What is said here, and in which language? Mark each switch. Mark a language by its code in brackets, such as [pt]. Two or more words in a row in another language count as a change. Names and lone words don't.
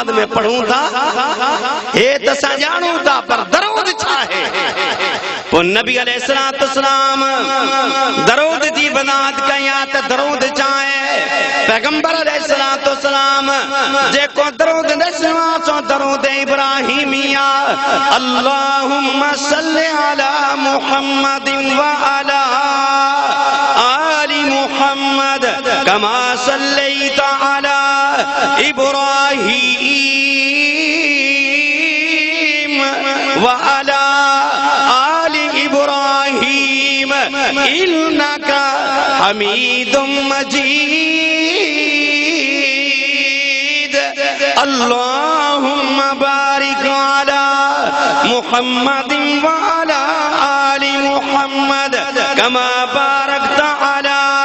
[sd] में पढ़ूं था हे त असां ॼाणूं था पर दरूद छा आहे पोइ नबी अलैहिस्सलाम दरूद जी वज़ाहत कयां त दरूद छा आहे पैगंबर अलैहिस्सलाम जेको दरूद नसवा सो दरूद इब्राहिमिया [ar] اللهم صل على محمد وعلى آل محمد كما صليت على إبراهيم وعلى آل إبراهيم إنك حميد مجيد اللهم بارك على محمد وعلى آل محمد كما باركت على